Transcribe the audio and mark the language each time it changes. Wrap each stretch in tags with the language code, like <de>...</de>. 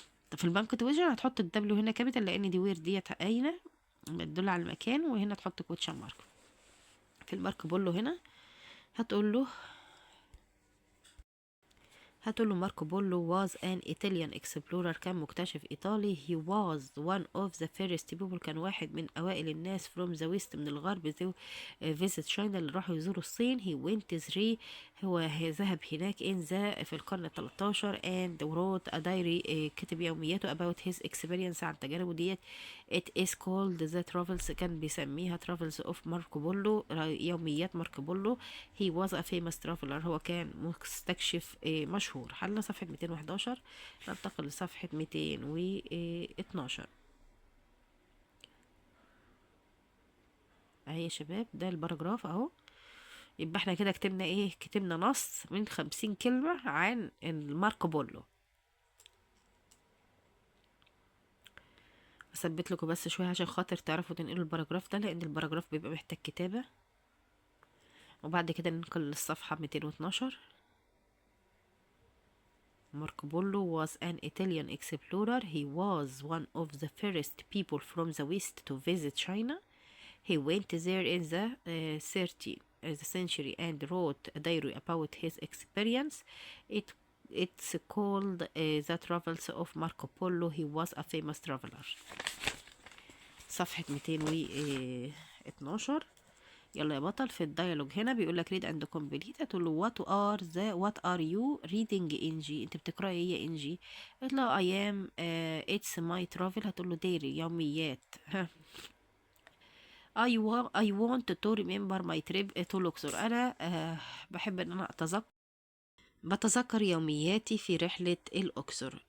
<ar>طب في البنك تويجن هتحط الدبليو هنا كابيتال، لان دي وير ديت قايله بتدل على المكان، وهنا تحط كوتشن مارك. في المارك بولو هنا هتقول له</ar> <en>هتقول له Marco Polo was an Italian explorer،</en> <ar>كان مكتشف إيطالي.</ar> <en>he was one of the first people،</en> <ar>كان واحد من أوائل الناس</ar> <en>from the west، من الغرب، to visit China،</en> <ar>اللي راحوا يزوروا الصين.</ar> <en>he went three، هو ذهب هناك in the في القرن ال13 and wrote a diary،</en> <ar>كتب يومياته</ar> <en>about his experience، عن تجاربه ديت. it is called the travels، كان بيسميها travels of ماركو بولو،</en> <ar>يوميات ماركو بولو.</ar> <en>he was a famous traveler،</en> <ar>هو كان مستكشف مشهور. حلنا صفحة 211، ننتقل لصفحة 212. اهي يا شباب ده الباراجراف اهو. يبقى احنا كده كتبنا ايه؟ كتبنا نص من 50 كلمة عن ماركو بولو. اثبت لكم بس شوية عشان خاطر تعرفوا تنقلوا الباراجراف ده، لان الباراجراف بيبقى محتاج كتابة. وبعد كده ننقل للصفحة 212.</ar> <en>Marco Polo was an Italian explorer. He was one of the first people from the West to visit China. He went there in the 30th century and wrote a diary about his experience. It's called The Travels of Marco Polo. He was a famous traveler.</en> <ar>صفحة 212. يلا يا بطل في الديالوج هنا بيقول لك</ar> <en>read and complete.</en> <ar>هتقول له</ar> <en>what are you reading</en> <ar>انجي؟ انت بتقراي ايه يا انجي؟ قلت له</ar> <en>I am it's my travel.</en> <ar>هتقول له diary، يوميات.</ar> <en>I want to remember my trip to Luxor.</en> <ar>انا بحب ان انا بتذكر يومياتي في رحلة الأقصر.</ar>